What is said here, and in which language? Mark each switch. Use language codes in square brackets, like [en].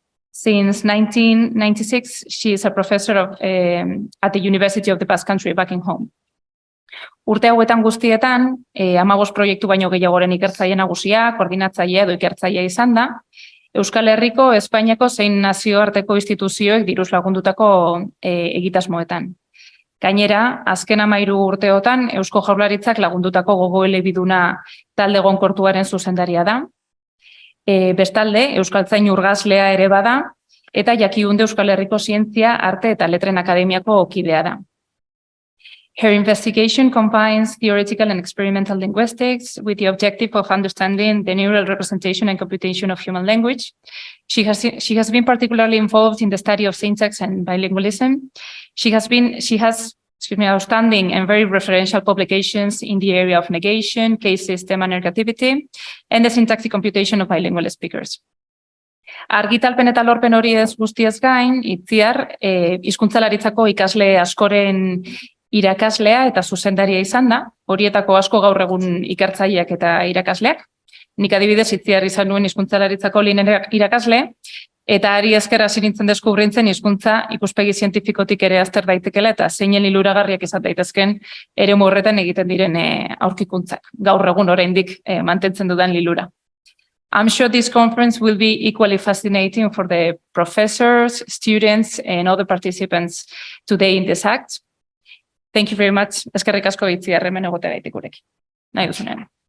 [en] Since 1996, she is a professor at the University of the Basque Country back in home. [eu] Urte hauetan guztietan, 15 proiektu baino gehiagoren ikertzaile nagusia, koordinatzailea edo ikertzailea izan da, Euskal Herriko, Espainiako zein nazioarteko instituzioek diruz lagundutako egitasmoetan. Gainera, azken 13 urteotan, Eusko Jaurlaritzak lagundutako gogoelebiduna talde egonkortuaren zuzendaria da. Bestalde, euskaltzain urgazlea ere bada, eta jakigunde Euskal Herriko Zientzia, Arte eta Letren Akademiako kidea da. [en] Her investigation combines theoretical and experimental linguistics with the objective of understanding the neural representation and computation of human language. She has been particularly involved in the study of syntax and bilingualism. She has outstanding and very referential publications in the area of negation, case system and ergativity, and the syntactic computation of bilingual speakers. [eu] Argitalpen eta lorpen hori ez guztiez gain, Itziar, hizkuntzalaritzako ikasle askoren irakaslea eta zuzendaria izan da, horietako asko gaur egun ikertzaileak eta irakasleak. Nik adibidez Itziar izan nuen hizkuntzalaritzako lehen irakasle, eta ari esker hasi nintzen deskubrintzen hizkuntza ikuspegi zientifikotik ere azter daitekela eta zeinen liluragarriak izan daitezken eremu horretan egiten diren aurkikuntzak. Gaur egun oraindik mantentzen dudan lilura. [en] I'm sure this conference will be equally fascinating for the professors, students, and other participants today in this act. Thank you very much. [eu] Eskerrik asko Itziar hemen egoteagatik gurekin. Nahi duzunean.